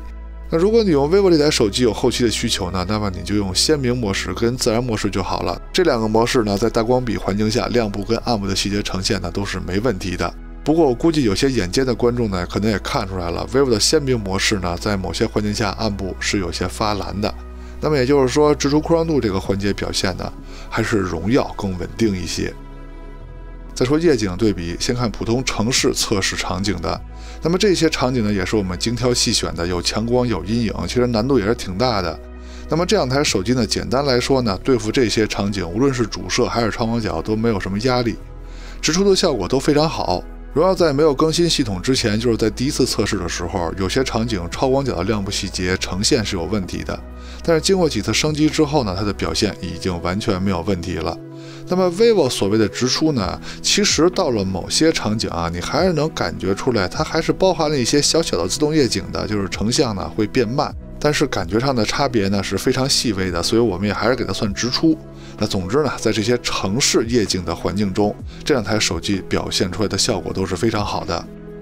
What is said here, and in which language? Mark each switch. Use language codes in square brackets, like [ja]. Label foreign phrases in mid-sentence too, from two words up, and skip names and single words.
[zh] 那如果你用 vivo 這台手機有後期的需求呢，那麼你就用鮮明模式跟自然模式就好了。這兩個模式呢，在大光比環境下，亮部跟暗部的細節呈現呢都是沒問題的。不過我估計有些眼尖的觀眾呢，可能也看出來了 ，vivo 的鮮明模式呢，在某些環境下暗部是有些發藍的。那麼也就是說，直出曝光度這個環節表現呢，還是榮耀更穩定一些。再說夜景對比，先看普通城市測試場景的。那麼這些場景呢，也是我們精挑細選的，有強光有陰影，其實難度也是挺大的。那麼這兩台手機呢，簡單來說呢，對付這些場景，無論是主攝還是超廣角都沒有什麼壓力，直出的效果都非常好。榮耀在沒有更新系統之前，就是在第一次測試的時候，有些場景超廣角的亮部細節呈現是有問題的，但是經過幾次升級之後呢，它的表現已經完全沒有問題了。那麼 vivo 所謂的直出呢，其實到了某些場景啊，你還是能感覺出來，它還是包含了一些小小的自動夜景的，就是成像呢會變慢，但是感覺上的差別呢是非常細微的，所以我們也還是給它算直出。那總之呢，在這些城市夜景的環境中，這兩台手機表現出來的效果都是非常好的。